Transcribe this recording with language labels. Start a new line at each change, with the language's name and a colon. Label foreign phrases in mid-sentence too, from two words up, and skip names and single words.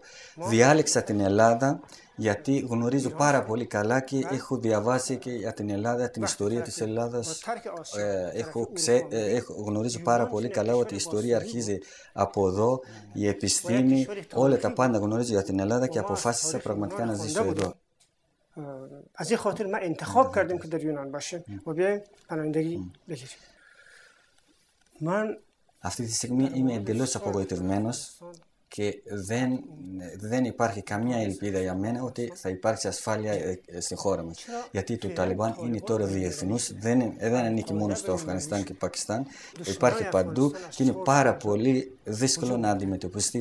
Greek: Διάλεξα την Ελλάδα γιατί γνωρίζω πάρα πολύ καλά και έχω διαβάσει και για την Ελλάδα, την ιστορία της Ελλάδας. Γνωρίζω πάρα πολύ καλά ότι η ιστορία αρχίζει από εδώ, η επιστήμη, όλα τα πάντα γνωρίζω για την Ελλάδα και αποφάσισα πραγματικά να ζήσω εδώ.
Persian: از این خاطر ما انتخاب کردیم که در یونان باشیم و بیایم پناهندگی بگیریم.
Greek: Αυτή τη στιγμή είμαι εντελώς απογοητευμένος και δεν υπάρχει καμία ελπίδα για μένα ότι θα υπάρξει ασφάλεια στη χώρα μας. Γιατί το Ταλιμπάν είναι τώρα διεθνούς, δεν ανήκει μόνο στο Αφγανιστάν και Πακιστάν, υπάρχει παντού και είναι πάρα πολύ δύσκολο να αντιμετωπιστεί.